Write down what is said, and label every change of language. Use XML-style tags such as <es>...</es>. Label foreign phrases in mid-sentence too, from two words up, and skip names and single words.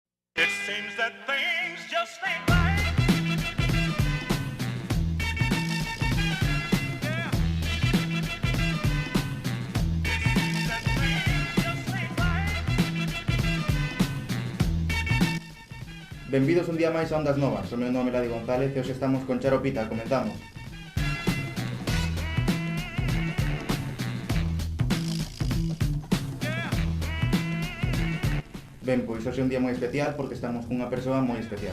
<en>It seems that things just ain't right. Yeah. It seems that things just ain't right.</en> <gl>Benvidos un día máis a Ondas Novas. O meu nome é Ladi González e hoxe estamos con Charo Pita. Comenzamos. Ben, pois hoxe é un día moi especial porque estamos cunha persoa moi especial.</gl>